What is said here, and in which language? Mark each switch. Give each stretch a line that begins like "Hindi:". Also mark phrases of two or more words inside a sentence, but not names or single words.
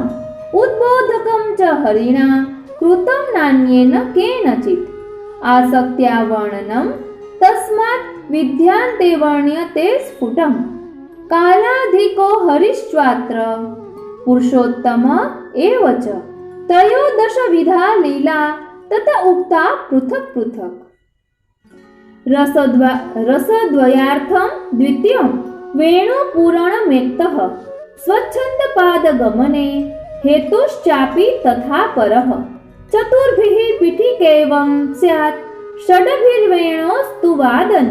Sanskrit: ઉદ્બોધકમ ચ હરિણા કૃતમ નાન્યેન કેનચિત. આસક્ત્યા વર્ણનમ તસ્માत् વિદ્યાન્તે વર્ણ્યતે સ્ફુટમ. કાલાધિકો હરિશ્ચાત્ર પુરુષોત્તમ એવ ચ. ત્રયોદશ વિધા લીલા तथा उक्ता पृथक् पृथक्। रसद्वयार्थं द्वितीयं वेणुपूरणमेक्तः स्वच्छन्दपादगमने हेतुश्चापि तथा परः। चतुर्भिः पीठिकैवं स्यात् षड्भिर्वेणोस्तु वादन।